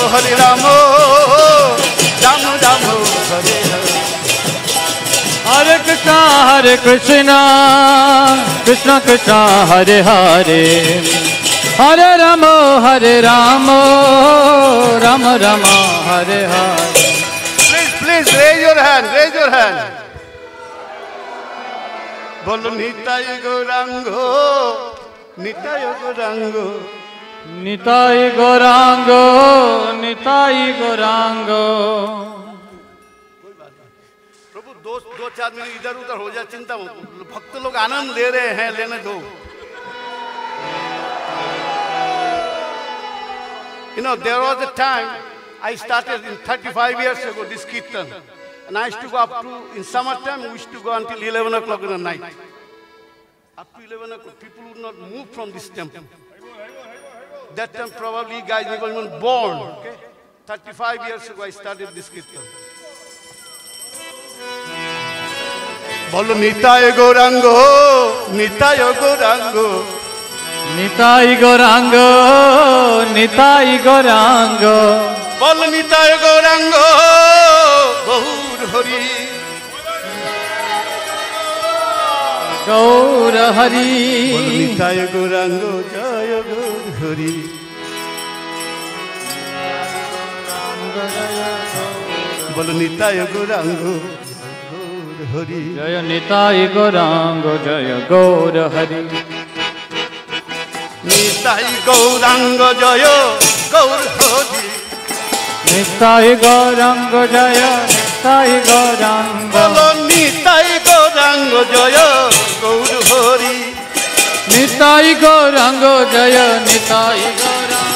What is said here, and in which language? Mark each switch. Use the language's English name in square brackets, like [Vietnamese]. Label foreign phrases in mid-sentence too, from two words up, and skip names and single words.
[Sanskrit] राम राम हरे हरे हरे कृष्ण कृष्ण कृष्ण हरे हरे हरे राम राम राम हरे हरे [English] Please raise your hand, [Bangla] বলো নিতাই গৌরাঙ্গ নিতাই গৌরাঙ্গ Nitai Gaurango [Hindi] प्रभु दो चार मिनट इधर उधर हो जाए चिंता मत भक्त लोग आनंद ले रहे हैं लेने दो [English] You know there was a time I started in 35 years ago this kirtan and I used to go up to in summertime we used to go until 11 o'clock in the night up to 11 o'clock people would not move from this temple that time probably you guys were even born okay 35 years ago I started this kirtan [Bangla] বলো নিতাই গৌরাঙ্গ নিতাই গৌরাঙ্গ Nitai Gaurango বলো নিতাই গৌরাঙ্গ গৌর হরি Gaur Hari বলো নিতাই গৌরাঙ্গ জয় গৌর হরি বলো নিতাই গৌরাঙ্গ হরি জয় নিতাই গৌরাঙ্গ জয় গৌর হরি নিতাই গৌরাঙ্গ জয় গৌর হরি নিতাই গৌরাঙ্গ জয় নিতাই গৌরাঙ্গ বলো নিতাই গৌরাঙ্গ জয় গৌর হরি নিতাই গৌরাঙ্গ জয় নিতাই গৌরাঙ্গ